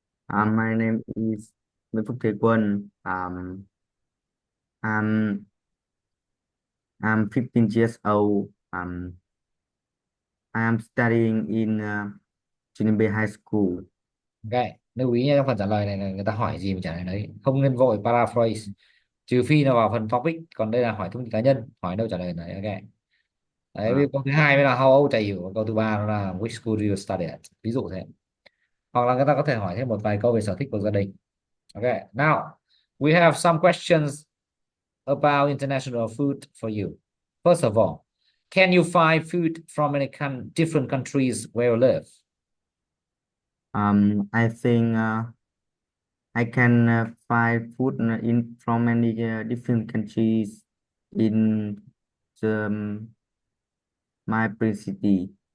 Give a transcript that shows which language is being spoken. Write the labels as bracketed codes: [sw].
[en] My name is Nguyễn Phúc Thế Quân. I'm 15 years old. I am studying in Trực Ninh B High School. [vi] Okay, lưu ý nha, trong phần trả lời này là người ta hỏi gì mình trả lời đấy, không nên vội paraphrase, trừ phi là vào phần topic, còn đây là hỏi thông tin cá nhân, hỏi đâu trả lời đấy. Ok. Đấy, Uh, câu thứ hai mới là [en] how old are you, [vi] câu thứ ba nó là [en] which school do you study at, [vi] ví dụ thế. Hoặc là người ta có thể hỏi thêm một vài câu về sở thích của gia đình. [en] Okay, now we have some questions about international food for you. First of all, can you find food from any different countries where you live? I think I can find food in from many different countries in my city.